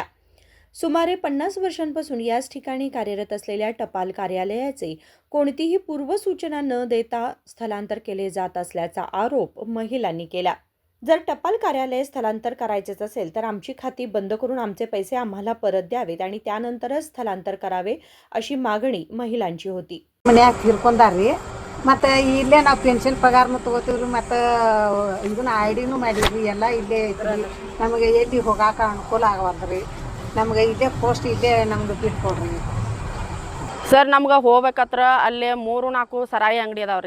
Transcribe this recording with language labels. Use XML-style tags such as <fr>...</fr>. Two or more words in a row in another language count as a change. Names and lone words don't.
<mr>सुमारे 50 वर्षांपासून याच ठिकाणी कार्यरत असलेल्या टपाल कार्यालयाचे कोणतीही पूर्वसूचना न देता स्थलांतर केले जात असल्याचा आरोप महिलांनी केला. जर टपाल कार्यालय स्थलांतर करायचेच असेल तर आमची खाती बंद करून आमचे पैसे आम्हाला परत द्यावेत आणि त्यानंतरच स्थलांतर करावे अशी मागणी महिलांची होती.</mr> <kn>ಮನ್ಯಾಗ ತೀರ್ಕೊಂಡಾರ್ರಿ ಮತ್ತು ಇಲ್ಲೇ ನಾವು ಪೆನ್ಷನ್ ಪಗಾರನು ತೊಗೋತೀವ್ರಿ ಮತ್ತು ಇದನ್ನ ಐಡಿನೂ ಮಾಡೀವ್ರಿ ಎಲ್ಲ ಇಲ್ಲೇ ಐತ್ರಿ. ನಮಗೆ ಎಲ್ಲಿ ಹೋಗಾಕ ಅನುಕೂಲ ಆಗವಲ್ರಿ. ನಮಗೆ ಇಲ್ಲೇ ಪೋಸ್ಟ್ ಇಲ್ಲೇ ನಮ್ಗೆ ಬಿಟ್ಕೊಡ್ರಿ ಸರ್. ನಮ್ಗೆ ಹೋಗ್ಬೇಕತ್ರ ಅಲ್ಲೇ 3-4 ಸರಾಯಿ ಅಂಗಡಿ ಅದಾವ್ರಿ.</kn>